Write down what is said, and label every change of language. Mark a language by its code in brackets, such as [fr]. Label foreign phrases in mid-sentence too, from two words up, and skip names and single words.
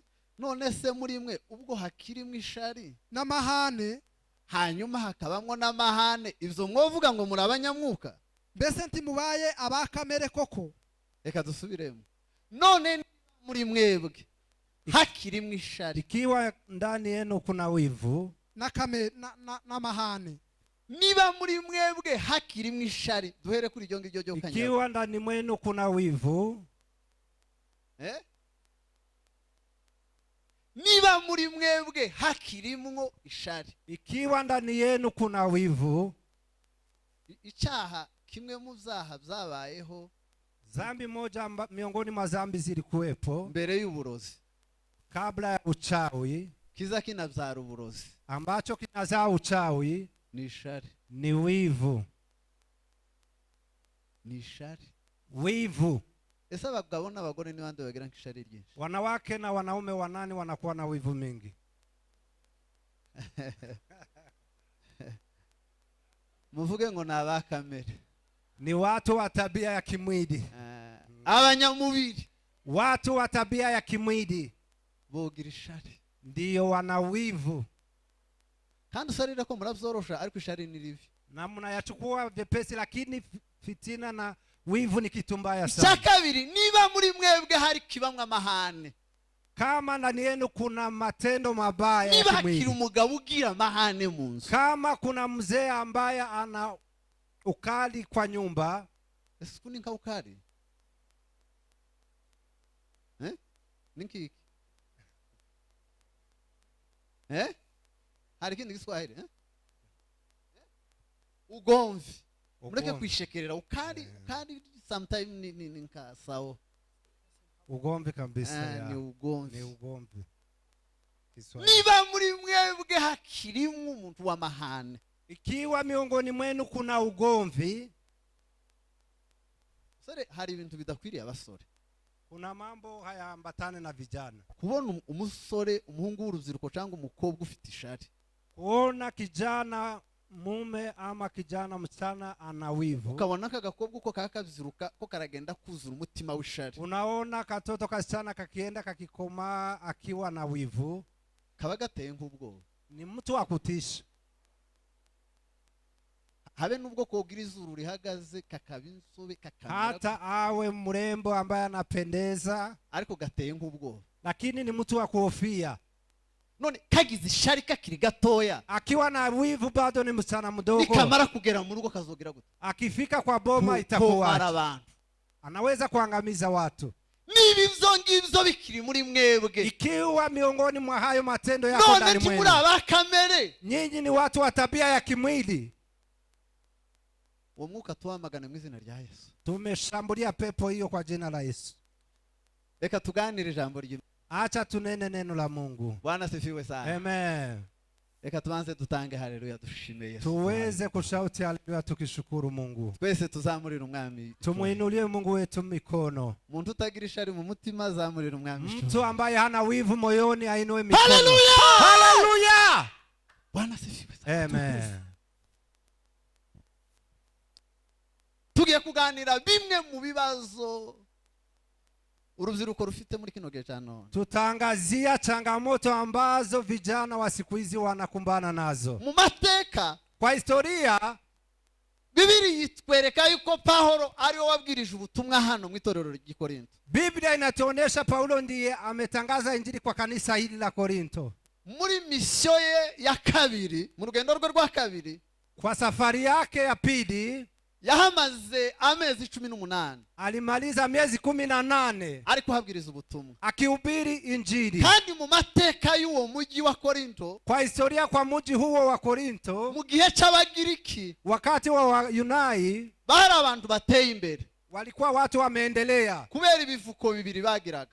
[rn] None se muri mwe ubwo hakirimo ishari n'amahane, hanyuma hakabamwo n'amahane, ibyo mwovuga ngo muri abanyamwuka? Mbese ntimubaye abakamere koko? Reka dusubiremo. None muri mwebwe hakirimo ishari, [sw] ikiwa ndani yenu kuna wivu [rn] n'amahane. Niba muri mwebwe hakirimo ishari, duhere kuri iryo ngiryo ryo kanyara. [sw] Ikiwa ndani mwenu kuna wivu, [rn] niba muri mwebwe hakirimo ishari, [sw] ikiwa ndani yenu kuna wivu, [rn] icyaha kimwe mu byaha byabayeho, [sw] zambi moja miongoni mwa zambi zilikuwepo [rn] mbere y'uburozi, [sw] kabla ya uchawi, [rn] kiza kinabyara uburozi, [sw] ambacho kinazaa uchawi [rn] ni ishari, [sw] ni wivu. [rn] ni ishari, [sw] wivu. [rn] Ese abagabo n'abagore ni bande bagira nk'ishari ryinshi? [sw] Wanawake na wanaume wanani wanakuwa na wivu mingi? [rn] Muvuge ngo nabakamere. [sw] Ni watu wa tabia ya kimwili. [rn] Abanyamubiri, [sw] watu wa tabia ya kimwili [rn] bogira ishari, [sw] ndiyo wana wivu. [rn] Kandi usarira ko murabyorosha, ariko ishari ni ribi. [sw] Na mnayachukua vyepesi, lakini fitina na wivu ni kitu mbaya sana. [rn] Kabiri, niba muri mwebwe hari kibamwa mahane, [sw] kama ndani yenu kuna matendo mabaya ya kimwili, [rn] niba umugabo ugira mahane mu nzu, [sw] kama kuna mzee ambaye ana ukali kwa nyumba, [rn] ese kuninka ukali ninki hari kindi Kiswahili ugomvi. Mureke kwishekerera ukali sometimes ni nkasao [sw] ugomvi kabisa. Ni ugomvi. [rn] Niba muri mwebwe hakirimo umuntu wa mahane, [sw] ikiwa miongoni mwenu kuna ugomvi, [rn] sore hari ibintu bidakwiriye abasore. [sw] Kuna mambo hayaambatane na vijana. [rn] Kubona umusore, umuhungu w'urubyiruko cyangwa umukobwa ufite ishari, [sw] kuona kijana mume ama kijana msichana ana wivu, [rn] ukabona kagakobwa uko kakabyiruka ko karagenda kuzura umutima w'ishari, [sw] unaona katoto kasichana kakienda kakikoma akiwa na wivu, [rn] kaba gateye nk'ubwoba, [sw] ni mtu wa kutisha. [rn] Habe nubwo kogira izuru rihagaze, kakabinsobe, kakamera, [sw] hata awe mrembo ambaye anapendeza, [rn] ariko gateye nk'ubwoba, [sw] lakini ni mtu wa kuhofia. [rn] None kagize ishari kakiri gatoya, [sw] akiwa na wivu bado ni msichana mdogo, [rn] nikamara kugera mu rugo kazogira gute? [sw] Akifika kwa boma itakuwa anaweza kuangamiza watu. [rn] Niba ivyo ngivyo bikiri muri mwebwe, [sw] ikiwa miongoni mwa hayo matendo yako ndani mwenu, [rn] none abakamere, [sw] nyinyi ni watu wa tabia ya kimwili, [rn] uwo mwuka tuwamagana mu izina rya Yesu. [sw] Tumeshambulia pepo hiyo kwa jina la Yesu. [rn] Reka tuganire ijambo ry'Imana. [sw] Acha tunene neno la Mungu. Bwana sifiwe sana. Amen. [rn] Reka tuanze dutange haleluya, dushime Yesu. [sw] Tuweze kushauti haleluya tukishukuru Mungu. [rn] Twese tuzamurira umwami. [sw] Tumuinulie Mungu wetu mikono. [rn] Muntu utagira ishari mu mutima azamurira umwami. [sw] Mtu ambaye hana wivu moyoni ainue mikono. Haleluya! Haleluya! Bwana sifiwe sana. Amen. [rn] Tugiye kuganira bimwe mu bibazo urubyiruko rufite muri kino gihe cya none. [sw] Tutangazia changamoto ambazo vijana wa siku hizi wanakumbana nazo. [rn] Mu mateka, [sw] kwa historia, [rn] Biblia itwereka yuko Paulo ariwe wabwirije ubutumwa hano mu itorero ry'i Korinto. [sw] Biblia inatuonesha Paulo ndiye ametangaza injili kwa kanisa hili la Korinto. [rn] Muri misio ye ya kabiri, mu rugendo rwe rwa kabiri, [sw] kwa safari yake ya pili, [rn] yahamaze amezi 18 [sw] alimaliza miezi 18 [rn] ari kuhabwiriza ubutumwa [sw] akihubiri injili. [rn] kandi mu mateka y'uwo mujyi wa Korinto, [sw] Kwa historia kwa mji huo wa Korinto, [rn] mu gihe cy'Abagiriki, [sw] wakati wa Yunai, [rn] bari abantu bateye imbere, [sw] walikuwa watu wameendelea [rn] kubera ibivuko bibiri bagiraga.